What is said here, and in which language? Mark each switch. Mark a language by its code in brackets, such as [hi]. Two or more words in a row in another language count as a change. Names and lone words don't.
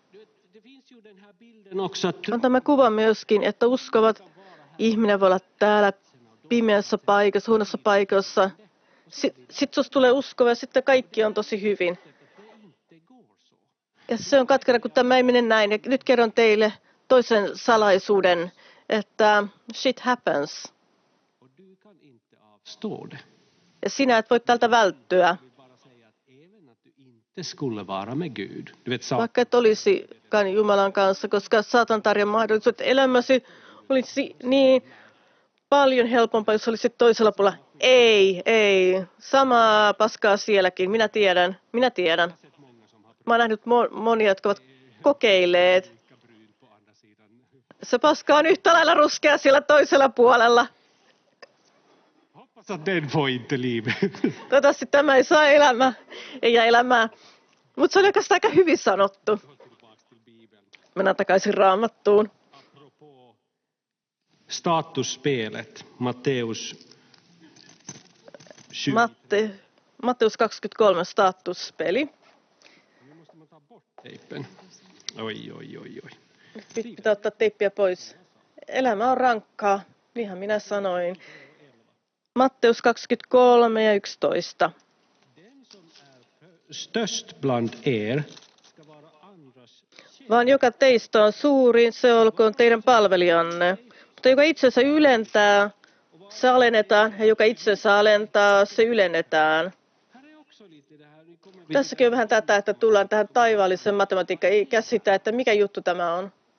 [fi] On tämä kuva myöskin, että uskovat ihminen voi olla täällä pimeässä paikassa, huonossa paikassa. Sitten susta tulee uskova ja sitten kaikki on tosi hyvin. Ja se on katkera, kun tämä ei mene näin. Ja nyt kerron teille toisen salaisuuden, että [en] shit happens. [fi] Ja sinä et voi tältä välttyä. Vaikka et olisikaan Jumalan kanssa, koska saatan tarjoaa mahdollisuus, että elämäsi olisi niin paljon helpompaa, jos olisit toisella puolella. Ei. Samaa paskaa sielläkin. Minä tiedän. Mä oon nähnyt monia, jotka ovat kokeilleet. Se paska on yhtä lailla ruskea siellä toisella puolella. [sv] Så den får inte livet. [fi] Toivottavasti tämä ei saa elämää. Mutta se oli oikeastaan aika hyvin sanottu. Mennään takaisin Raamattuun. [sv] Statusspelet, Matteus 7. [fi] Matteus 23 statuspeli. [sv] Teipen. Oi. [fi] Pitää ottaa teippiä pois. Elämä on rankkaa, niinhän minä sanoin. Matteus 23 ja 11. [sv] Störst bland er [fi] Vaan joka teistä on suurin, se olkoon teidän palvelijanne. Mutta joka itsensä ylentää, se alennetaan, ja joka itsensä alentaa, se ylennetään. Tässäkin on vähän tätä, että tullaan tähän taivaalliseen matematiikkaan, ei käsitä, että mikä juttu tämä on.